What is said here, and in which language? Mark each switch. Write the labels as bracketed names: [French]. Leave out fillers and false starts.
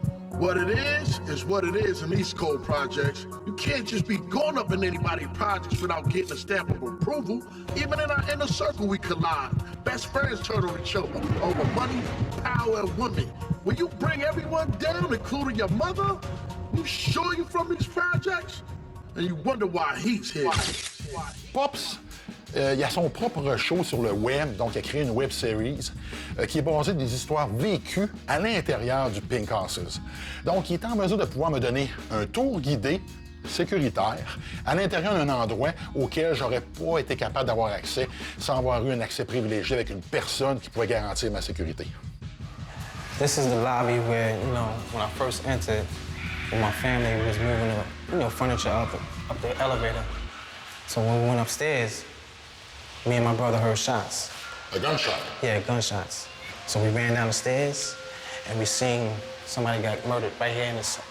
[English] What it is what it is in East Coast projects. You can't just be going up in anybody's projects without getting a stamp of approval. Even in our inner circle, we collide. Best friends turn on each other over money, power, and women. When you bring everyone down, including your mother, you sure you from these projects? And you wonder why he's here. [French] Pops, il a son propre show sur le web, donc il a créé une web series qui est basée des histoires vécues à l'intérieur du Pink Houses. Donc, il est en mesure de pouvoir me donner un tour guidé sécuritaire à l'intérieur d'un endroit auquel j'aurais pas été capable d'avoir accès sans avoir eu un accès privilégié avec une personne qui pourrait garantir ma sécurité. [English] This is the lobby where, you know, when I first entered, when my family was moving the, furniture up the elevator. So when we went upstairs, me and my brother heard shots. A gunshot? Yeah, gunshots. So we ran down the stairs, and we seen somebody got murdered right here in this.